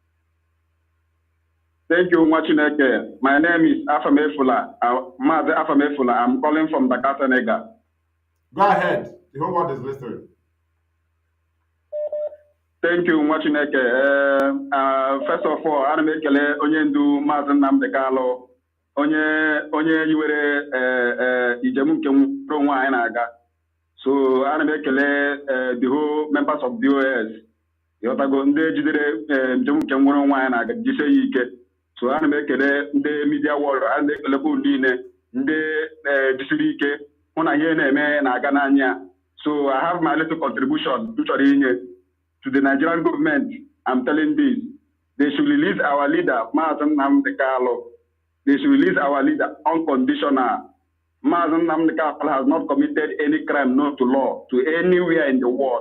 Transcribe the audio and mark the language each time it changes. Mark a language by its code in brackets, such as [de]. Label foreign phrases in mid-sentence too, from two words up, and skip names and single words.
[en] Thank you, Machineke. My name is Afamefula. Mazi Afamefula. I'm calling from Dakar, Senegal. Go ahead. The whole world is listening. Thank you, Machineke. First of all, I'm [ig] ekele onye ndu Mazi Nnamdi Kanu, onye yiwere ijem nke nwere onwe anyị na-aga. [en] So I'm ekele the whole members of the OS. [ig] Yotago ndị jidere njem nke nwere onwe anyị na-aga jisie ya ike. So ana m ekele ndị [en] media world, [ig] ana m ekelekwa niile ndị jisiri ike hụ na ihe na-eme na-aga n'anya. [en] So I have my little contribution to the Nigerian government. I'm telling this. They should release our leader, Mazi Nnamdi Kanu. They should release our leader unconditional. Mazi Nnamdi Kanu has not committed any crime known to law to anywhere in the world.